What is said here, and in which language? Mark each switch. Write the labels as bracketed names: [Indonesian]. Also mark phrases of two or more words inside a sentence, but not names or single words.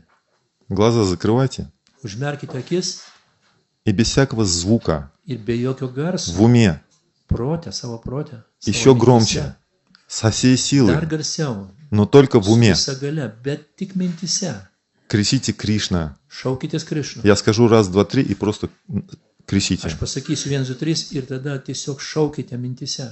[Russian] Глаза закрывайте. [Lithuanian] Užmerkite akis [Russian] И без всякого звука, [Lithuanian] ir be jokio garso, [Russian] в уме, [Lithuanian] protė, savo protė. [Russian] еще громче, со всей [Lithuanian] Dar [Russian] силы, [Lithuanian] garsiau, [Russian] но только в [Lithuanian] su [Russian] уме. [Lithuanian] visa galia, bet tik mintise. [Russian] Кричите Кришна. [Lithuanian] Šaukitės Krišną. [Russian] Я скажу раз, два, три и просто кричите. [Lithuanian] Aš pasakysiu 1, 2, 3 ir tada tiesiog šaukite mintise.